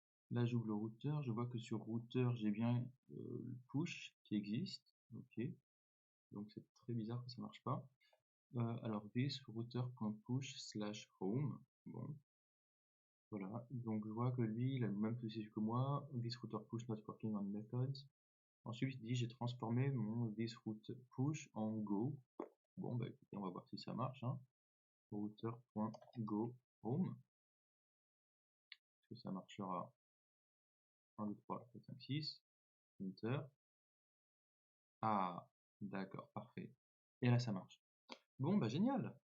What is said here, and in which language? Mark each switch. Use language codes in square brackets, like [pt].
[fr] Là j'ouvre le routeur, je vois que sur routeur j'ai bien le push qui existe. Ok. Donc c'est très bizarre que ça marche pas. Alors this router.push slash home. Bon. Voilà. Donc je vois que lui, il a le même souci que moi. [en] This router push not working on methods. [fr] Ensuite, il dit j'ai transformé mon this route push en go. Bon, bah écoutez, on va voir si ça marche. Hein. Router.go home. Est-ce que ça marchera? 1, 2, 3, 4, 5, 6. Enter. Ah, d'accord, parfait. Et là, ça marche. Bon, bah génial.